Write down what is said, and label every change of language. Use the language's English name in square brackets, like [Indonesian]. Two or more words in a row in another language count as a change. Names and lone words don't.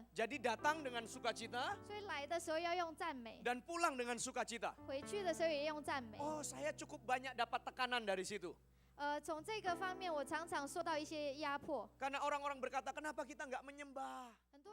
[Indonesian] Jadi datang dengan sukacita [Chinese] 所以来的时候要用赞美， [Indonesian] dan pulang dengan sukacita. [Chinese] 回去的时候也用赞美。 [Indonesian] Oh, saya cukup banyak dapat tekanan dari situ. [Chinese] 从这个方面，我常常受到一些压迫。 [Indonesian] Karena orang-orang berkata, kenapa kita nggak menyembah?